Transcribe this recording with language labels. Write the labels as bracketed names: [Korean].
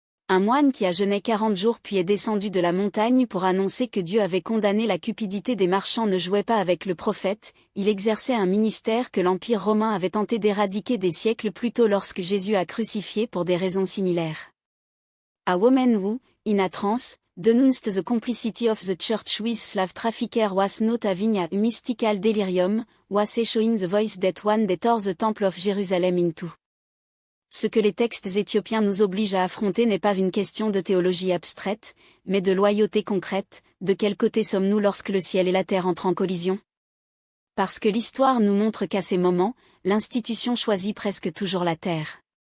[French] Un moine qui a jeûné 40 jours puis est descendu de la montagne pour annoncer que Dieu avait condamné la cupidité des marchands ne jouait pas avec le prophète, il exerçait un ministère que l'Empire romain avait tenté d'éradiquer des siècles plus tôt lorsque Jésus a crucifié pour des raisons similaires. [English] A woman who, in a trance, denounced the complicity of the church with slave trafficker was not having a mystical delirium, was showing the voice that one that tore the temple of Jerusalem in two. [French] Ce que les textes éthiopiens nous obligent à affronter n'est pas une question de théologie abstraite, mais de loyauté concrète. De quel côté sommes-nous lorsque le ciel et la terre entrent en collision? Parce que l'histoire nous montre qu'à ces moments, l'institution choisit presque toujours la terre.